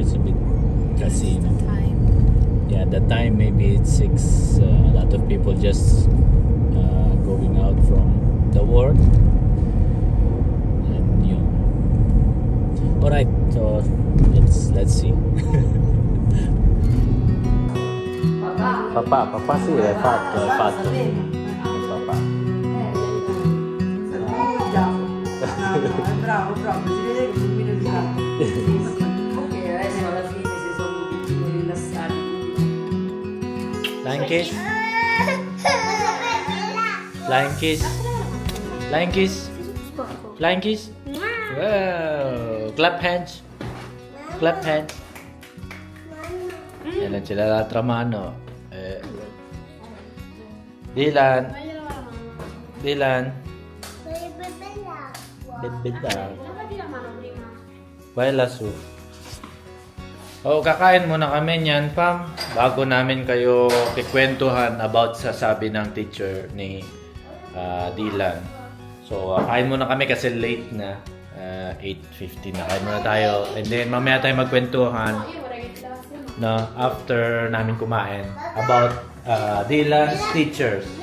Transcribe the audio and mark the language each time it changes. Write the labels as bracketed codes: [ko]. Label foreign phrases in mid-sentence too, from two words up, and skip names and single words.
[en] It's a bit casino. The time. Yeah, the time maybe it's 6. A lot of people just going out from the work. And you know. Alright, so let's see. [it] Papà sì, l'hai fatto. Papà. Bravo, si vede che sono meno rilassato. Ok, adesso alla fine si sono tutti rilassati. [en] Flying kiss. Flying kiss. Flying kiss. Flying kiss. Wow. Clap hands. Clap hands. [tl] Yan lang sila [it] l'altra mano. [tl] Dylan. Bebeda. Baila su. Oh, kakain muna kami niyan, Pam. Bago namin kayo kikwentuhan about sa sabi ng teacher ni Dylan. So, kain muna kami kasi late na. 8:50 na. Kain muna tayo. [en] And then, [tl] mamaya tayo magkwentuhan na after namin kumain [en] about Dylan's teachers.